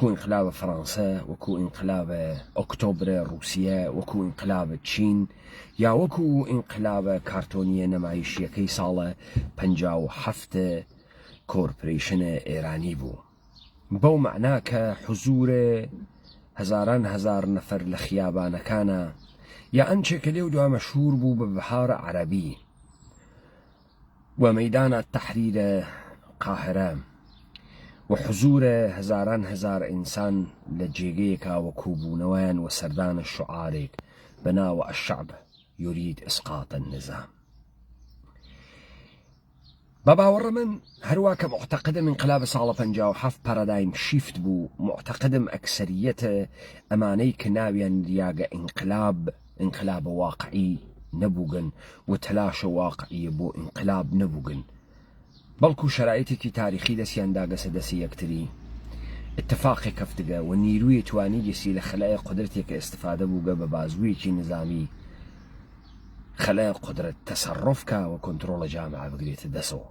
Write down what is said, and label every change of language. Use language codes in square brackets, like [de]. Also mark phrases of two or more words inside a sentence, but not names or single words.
[sdh] ئینقلابە فەڕەنسە، وەکو ئینقلابە ئۆکتۆبرە رووسیە، وەکو ئینقلابە چین یا وەکو ئینقلابە کارتۆنیە نەمایشیەکەی ساڵە 57 کۆرپۆرێشنە ئێرانی بوو، بەو مەعنا کە حوزورە هەزاران هەزار نەفەر لە خیابانەکانە یا ئەنچێکە لێو دوا مەشهور بوو بە بەهارە عەرەبی و مەیدانە تەحریرە قاهرە و حزورە هەزاران هەزار ئینسان لە جێگەیەکا وە کۆبوونەوەیان و سەردانە شعارێک بەناوە [ar] الشعب يريد إسقاط النظام. [sdh] بە باوەڕە من هەروە کە معتەقدم انقلاب ساڵە 57 [en] paradigm shift [sdh] بوو، معتەقدم ئەکسەریەتە ئەمانەی کە ناویان دیاگە انقلاب واقعی نەبووگن و تەلاشە واقعیە بۆ انقلاب نەبووگن، بەڵکو شرایطێکی تاریخی دەستیان داگەسە دەسی یەکتری اتفاقی کەفتگە و نیروی توانی گەسی لە خەلای قدرتێکە ئستفادە بووگە بە بازوویەکی نظامی خەلای قدرت تەسەڕفکە و کۆنتڕۆڵە جامعە بگرێتە دەسەوە.